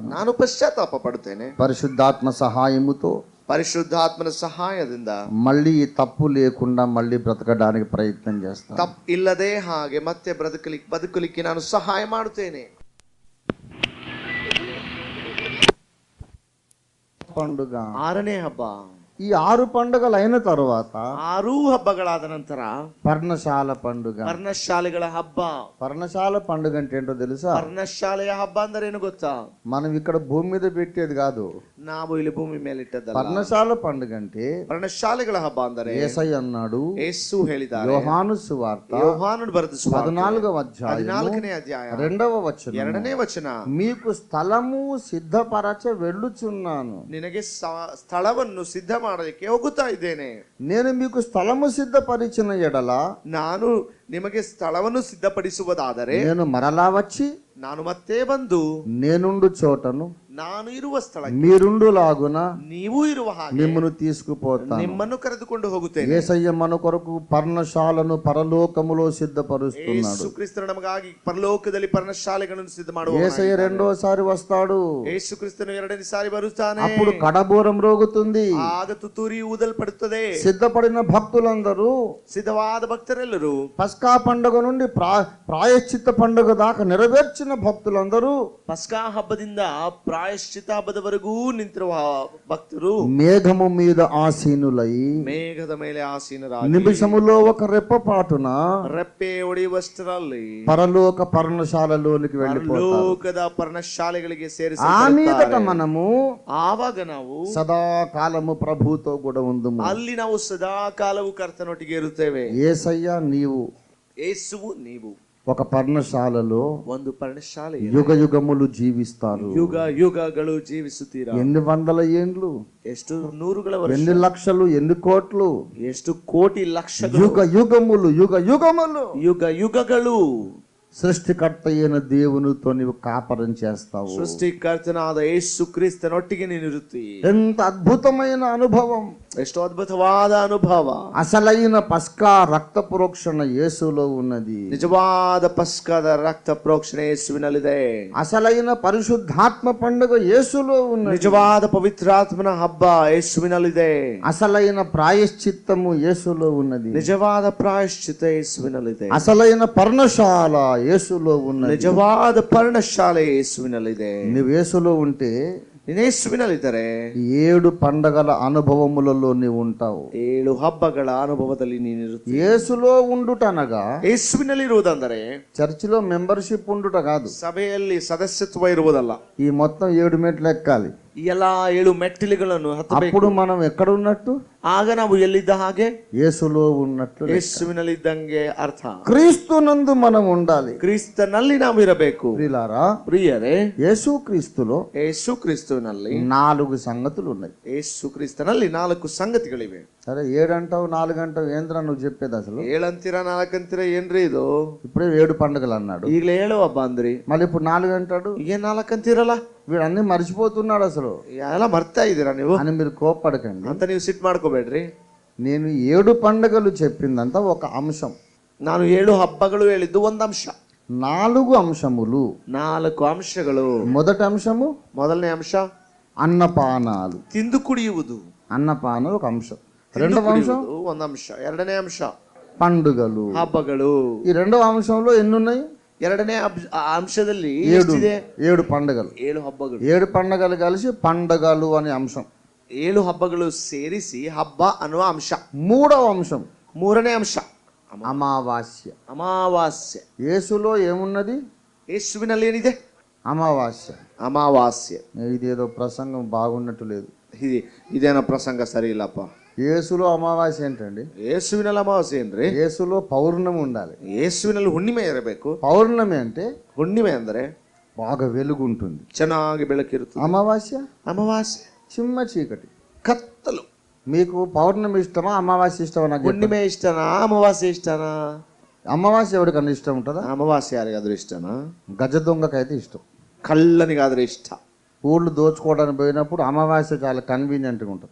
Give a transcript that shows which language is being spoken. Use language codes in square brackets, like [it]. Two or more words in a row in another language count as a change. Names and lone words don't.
[kn] ನಾನು ಪಶ್ಚಾತ್ತಾಪ ಪಡುತ್ತೇನೆ. [te] పరిశుద్ధాత్మ సహాయముతో, [kn] ಪರಿಶುದ್ಧಾತ್ಮನ ಸಹಾಯದಿಂದ [te] మళ్ళీ ఈ తప్పు లేకుండా మళ్ళీ బ్రతకడానికి ప్రయత్నం చేస్తాను. [kn] ತಪ್ಪು ಇಲ್ಲದೆ ಹಾಗೆ ಮತ್ತೆ ಬದುಕಲಿಕ್ಕೆ ನಾನು ಸಹಾಯ ಮಾಡುತ್ತೇನೆ. [te] పండుగ [kn] 6ನೇ ಹಬ್ಬ. [te] ఈ 6 పండుగలు అయిన తర్వాత [kn] 6 ಹಬ್ಬಗಳಾದ ನಂತರ [te] పర్ణశాల పండుగ. [kn] ಪರ್ಣಶಾಲೆಗಳ ಹಬ್ಬ. [te] పర్ణశాల పండుగ అంటే ఏంటో తెలుసా? [kn] ಪರ್ಣಶಾಲೆಯ ಹಬ್ಬ ಅಂದ್ರೆ ಏನು ಗೊತ್ತಾ? [te] మనం ఇక్కడ భూమి మీద పెట్టేది కాదు, [kn] ನಾವು ಇಲ್ಲಿ ಭೂಮಿ ಮೇಲೆ ಇಟ್ಟದ್ದಲ್ಲ. [te] పర్ణశాల పండుగ అంటే [kn] ಪರ್ಣಶಾಲೆಗಳ ಹಬ್ಬ ಅಂದರೆ [te] యేసయ్య అన్నాడు, [kn] ಯೇಸು ಹೇಳಿದ್ದಾರೆ. [te] యోహాను సువార్త [kn] ಯೋಹಾನನು ಬರೆದ ಸುವಾರ್ತೆ [te] 14వ అధ్యాయం [kn] 14ನೇ ಅಧ್ಯಾಯ [te] 2వ వచనం, [kn] 2ನೇ ವಚನ. [te] మీకు స్థలము సిద్ధపరచ వెళ్ళుచున్నాను. [kn] ನಿನಗೆ ಸ್ಥಳವನ್ನು ಸಿದ್ಧ ಮಾಡಲಿಕ್ಕೆ ಹೋಗುತ್ತಾ ಇದ್ದೇನೆ. [te] నేను మీకు స్థలము సిద్ధపరిచిన ఎడల, [kn] ನಾನು ನಿಮಗೆ ಸ್ಥಳವನ್ನು ಸಿದ್ಧಪಡಿಸುವುದಾದರೆ [te] నేను మరలా వచ్చి [kn] ನಾನು ಮತ್ತೆ ಬಂದು [te] నేనుండు చోటను [kn] ನಾನು ಇರುವ ಸ್ಥಳ [te] మీరుండు లాగున [kn] ನೀವು ಇರುವ ಹಾಗೆ [te] మిమ్మను తీసుకుపోతాను. [kn] ನಿಮ್ಮನ್ನು ಕರೆದುಕೊಂಡು ಹೋಗುತ್ತೇನೆ. [te] యేసయ్య మన కొరకు పర్ణశాలను పరలోకములో సిద్ధపరుస్తున్నాడు. [kn] ಯೇಸು ಕ್ರಿಸ್ತನು ನಮಗಾಗಿ ಪರಲೋಕದಲ್ಲಿ ಪರ್ಣಶಾಲೆಗಳನ್ನು ಸಿದ್ಧ ಮಾಡುವ. [te] యేసయ్య రెండోసారి వస్తాడు. [kn] ಯೇಸು ಕ್ರಿಸ್ತನು 2ನೇ ಸಾರಿ ಬರುತ್ತಾನೆ. [te] అప్పుడు కడబూరం రోగుతుంది. [kn] ಆಗ ತುತ್ತೂರಿ ಊದಲ್ಪಡುತ್ತದೆ. [te] సిద్ధపడిన భక్తులందరూ, [kn] ಸಿದ್ಧವಾದ ಭಕ್ತರೆಲ್ಲರೂ, [te] పస్కా పండుగ నుండి ప్రాయశ్చిత్త పండుగ దాకా నెరవేర్చిన భక్తులందరూ, [kn] ಪಸ್ಕಾ ಹಬ್ಬದಿಂದ ಪ್ರಾಯಶ್ಚಿತ ಹಬ್ಬದವರೆಗೂ ನಿಂತಿರುವ ಭಕ್ತರು [te] మేఘము మీద ఆసీనులై [kn] ಮೇಘದ ಮೇಲೆ ಆಸೀನರಾಗಿ [te] నిమిషములో ఒక రెప్పపాటున [kn] ರೆಪ್ಪೆ ಹೊಡೆಯುವಷ್ಟರಲ್ಲಿ [te] పరలోక పర్ణశాలలోనికి వెళ్ళిపోతారు. [kn] ಲೋಕದ ಪರ್ಣಶಾಲೆಗಳಿಗೆ [te] ఆ [kn] ಸೇರಿಸುತ್ತಾರೆ. [te] మీదట మనము [kn] ಆವಾಗ ನಾವು [te] సదాకాలము ప్రభుతో కూడా ఉందుము. [kn] ಅಲ್ಲಿ ನಾವು ಸದಾ ಕಾಲವು ಕರ್ತನೊಟ್ಟಿಗೆ ಇರುತ್ತೇವೆ. [te] యేసయ్య నీవు [kn] ಯೇಸುವು ನೀವು [te] ఒక పర్ణశాలలో [kn] ಒಂದು ಪರ್ಣಶಾಲೆ [te] యుగ యుగములు జీవిస్తారు. [kn] ಯುಗ ಯುಗಗಳು ಜೀವಿಸುತ್ತೀರಾ. [te] ఎన్ని వందల ఏండ్లు, [kn] ಎಷ್ಟು ನೂರುಗಳ ವರ್ಷ, [te] ఎన్ని లక్షలు, ఎన్ని కోట్లు, [kn] ಎಷ್ಟು ಕೋಟಿ ಲಕ್ಷಗಳು, [te] యుగ యుగములు, యుగ యుగములు [kn] ಯುಗ ಯುಗಗಳು [te] సృష్టికర్త అయిన దేవునితో నీవు కాపరం చేస్తావు. [kn] ಸೃಷ್ಟಿಕರ್ತನಾದ ಯೇಸು ಕ್ರಿಸ್ತನೊಟ್ಟಿಗೆ ನೀನಿರುತ್ತಿ. [te] ఎంత అద్భుతమైన అనుభవం, [kn] ಎಷ್ಟು ಅದ್ಭುತವಾದ ಅನುಭವ. [te] అసలైన పస్కా రక్త ప్రోక్షణ యేసులో ఉన్నది. [kn] ನಿಜವಾದ ಪಸ್ಕದ ರಕ್ತ ಪ್ರೋಕ್ಷಣೆ ಯೇಸುವಿನಲ್ಲಿದೆ. [te] అసలైన పరిశుద్ధాత్మ పండుగ యేసులో ఉన్నది. [kn] ನಿಜವಾದ ಪವಿತ್ರಾತ್ಮನ ಹಬ್ಬ ಯೇಸುವಿನಲ್ಲಿದೆ. [te] అసలైన ప్రాయశ్చిత్తము యేసులో ఉన్నది. [kn] ನಿಜವಾದ ಪ್ರಾಯಶ್ಚಿತ ಯೇಸುವಿನಲ್ಲಿದೆ. [te] అసలైన పర్ణశాల యేసులో ఉన్నది. [kn] ನಿಜವಾದ ಪರ್ಣಶಾಲೆ ಯೇಸುವಿನಲ್ಲಿದೆ. [te] నువ్వు యేసులో ఉంటే [kn] ನೀನು ಯೇಸುವಿನಲ್ಲಿದ್ದರೆ [te] 7 పండగల అనుభవములలో నీవు ఉంటావు. [kn] 7 ಹಬ್ಬಗಳ ಅನುಭವದಲ್ಲಿ ನೀನಿರುತ್ತಿ. [te] యేసులో ఉండుటనగా [kn] ಯೇಸುವಿನಲ್ಲಿರುವುದಂದರೆ [te] చర్చిలో మెంబర్షిప్ ఉండుట కాదు, [kn] ಸಭೆಯಲ್ಲಿ ಸದಸ್ಯತ್ವ ಇರುವುದಲ್ಲ. [te] ఈ మొత్తం 7 మెట్లు ఎక్కాలి. [kn] ಈ ಎಲ್ಲಾ 7 ಮೆಟ್ಟಿಲುಗಳನ್ನು ಹತ್ತಬೇಕು. [te] అప్పుడు మనం ఎక్కడ ఉన్నట్టు? [kn] ಆಗ ನಾವು ಎಲ್ಲಿದ್ದ ಹಾಗೆ? [te] యేసులో ఉన్నట్లు. [kn] ಯೇಸುವಿನಲ್ಲಿದ್ದಂಗೆ ಅರ್ಥ. [te] క్రీస్తునందు మనం ఉండాలి. [kn] ಕ್ರಿಸ್ತನಲ್ಲಿ ನಾವು ಇರಬೇಕು. [te] ప్రియులారా, [kn] ಪ್ರಿಯರೇ, [te] యేసు క్రీస్తులో [kn] ಯೇಸು ಕ್ರಿಸ್ತನಲ್ಲಿ [te] 4 సంగతులు ఉన్నాయి. [kn] ಯೇಸು ಕ್ರಿಸ್ತನಲ್ಲಿ 4 ಸಂಗತಿಗಳಿವೆ. [te] సరే 7 అంటావు, 4 అంటావు, ఏంద్రా నువ్వు చెప్పేది అసలు? [kn] 7 ಅಂತೀರಾ 4 ಅಂತೀರಾ ಏನ್ರಿ ಇದು? [te] ఇప్పుడే 7 పండుగలు అన్నాడు, [kn] ಈಗಲೇ 7 ಹಬ್ಬ ಅಂದ್ರಿ, [te] మళ్ళీ ఇప్పుడు 4 అంటాడు. [kn] ಏನ್ 4 ಅಂತೀರಲ್ಲ? [te] వీడు అన్ని మర్చిపోతున్నాడు అసలు [kn] ಎಲ್ಲ ಮರ್ತಾ ಇದ್ದೀರಾ ನೀವು [te] అని మీరు కోప్పడకండి. [kn] ಅಂತ ನೀವು ಸಿಟ್ಟು ಮಾಡ್ಕೋಬೇಡ್ರಿ. [te] నేను 7 పండుగలు చెప్పిందంతా ఒక అంశం. [kn] ನಾನು 7 ಹಬ್ಬಗಳು ಹೇಳಿದ್ದು ಒಂದು ಅಂಶ. [te] 4 అంశములు. [kn] 4 ಅಂಶಗಳು. [te] మొదటి అంశము, [kn] ಮೊದಲನೇ ಅಂಶ [te] అన్నపానాలు. [kn] ತಿಂದು ಕುಡಿಯುವುದು. [te] అన్నపానాలు ఒక అంశం. [kn] ತಿಂದು [te] రెండవ అంశం [kn] ಕುಡಿಯುವುದು ಒಂದು ಅಂಶ. ಎರಡನೇ ಅಂಶ [te] పండుగలు. [kn] ಹಬ್ಬಗಳು. [te] ఈ రెండవ అంశంలో ఎన్ని ఉన్నాయి? [kn] ಎರಡನೇ ಅಂಶದಲ್ಲಿ [te] ఏడు [kn] ಎಷ್ಟಿದೆ? [te] 7 పండగలు. [kn] 7 ಹಬ್ಬಗಳು. [te] 7 పండగలు కలిసి పండగలు అనే అంశం. [kn] 7 ಹಬ್ಬಗಳು ಸೇರಿಸಿ ಹಬ್ಬ ಅನ್ನುವ ಅಂಶ. [te] మూడవ అంశం [kn] ಮೂರನೇ ಅಂಶ [te] అమావాస్య. [kn] ಅಮಾವಾಸ್ಯೆ. [te] యేసులో ఏమున్నది? [kn] ಯೇಸುವಿನಲ್ಲಿ ಏನಿದೆ? [te] అమావాస్య. [kn] ಅಮಾವಾಸ್ಯೆ. [te] ఇదేదో ప్రసంగం బాగున్నట్టు లేదు. [kn] ಇದೇನೋ ಪ್ರಸಂಗ ಸರಿ ಇಲ್ಲಪ್ಪ. [te] యేసులో అమావాస్య ఏంటండి? [kn] ಯೇಸುವಿನಲ್ಲಿ ಅಮಾವಾಸ್ಯೆ ಏನ್ರಿ? [te] యేసులో పౌర్ణమి ఉండాలి. [kn] ಯೇಸುವಿನಲ್ಲಿ ಹುಣ್ಣಿಮೆ ಇರಬೇಕು. [te] పౌర్ణమి అంటే [kn] ಹುಣ್ಣಿಮೆ ಅಂದ್ರೆ [te] బాగా వెలుగు ఉంటుంది. [kn] ಚೆನ್ನಾಗಿ ಬೆಳಕಿರುತ್ತದೆ. [te] అమావాస్య [kn] ಅಮಾವಾಸ್ಯೆ [te] చిమ్మ చీకటి. [kn] ಕತ್ತಲು. [te] మీకు పౌర్ణమి ఇష్టమా అమావాస్య ఇష్టమా? నాకు చెప్పండి. [kn] ಹುಣ್ಣಿಮೆ ಇಷ್ಟನಾ ಅಮಾವಾಸ್ಯೆ ಇಷ್ಟನಾ? [te] అమావాస్య ఎవరికన్నా ఇష్టం ఉంటుందా? [kn] ಅಮಾವಾಸ್ಯೆ ಯಾರಿಗಾದ್ರೂ ಇಷ್ಟನಾ? [te] గజ దొంగకైతే ఇష్టం. [kn] ಕಳ್ಳನಿಗಾದ್ರೆ ಇಷ್ಟ. [te] ఊళ్ళు దోచుకోవడానికి పోయినప్పుడు అమావాస్య చాలా కన్వీనియంట్గా ఉంటుంది.